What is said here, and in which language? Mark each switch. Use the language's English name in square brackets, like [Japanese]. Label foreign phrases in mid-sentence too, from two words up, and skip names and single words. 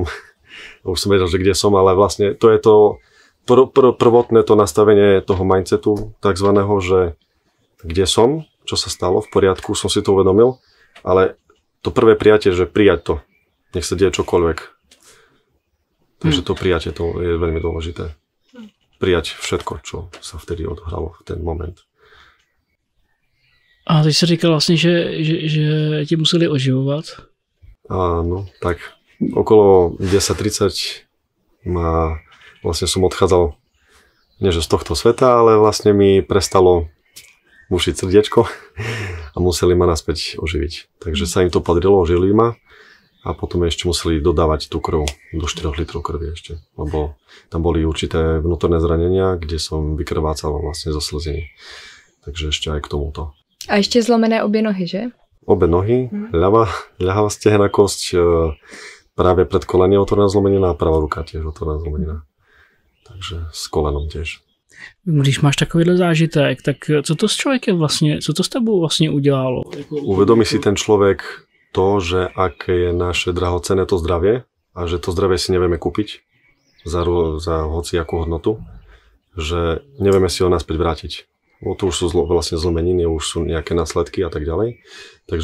[Slovak] Už som vedel, že kde som, ale vlastne to je to prvotné to nastavenie toho mindsetu, takzvaného, že kde som, čo sa stalo, v poriadku, som si to uvedomil, ale to prvé prijatie, že prijať to, nech sa deje čokoľvek. Takže to prijatie, to je veľmi dôležité. Prijať všetko, čo sa vtedy odhralo v ten moment. [Czech] A teď jsi říkal vlastně, že ti museli oživovat. [Slovak] Áno, tak okolo 10:30 vlastne som odchádzal, nie že z tohto sveta, ale vlastne mi prestalo bušiť srdiečko a museli ma naspäť oživiť. Takže sa im to padrilo, oživili ma a potom ešte museli dodávať tú krv do 4 litrov krvi ešte, lebo tam boli určité vnútorné zranenia, kde som vykrvácal vlastne zo slziny. Takže ešte aj k tomuto. [Czech] A ještě zlomené obě nohy, že? Obě nohy, [Slovak] ľavá stehná kosť, práve pred kolenom otvorená zlomenina a pravá ruka tiež otvorená zlomenina. Takže s kolenom tiež. [Czech] Když máš takovýhle zážitek, tak co to s člověkem vlastně, co to s tebou vlastně udělalo? [Slovak] Uvedomí si ten človek to, že aké je naše drahocenné to zdravie a že to zdravie si nevieme kúpiť za hociakú hodnotu, že nevieme si ho naspäť vrátiť. To už sú vlastne zlomeniny, už sú nejaké následky a tak ďalej.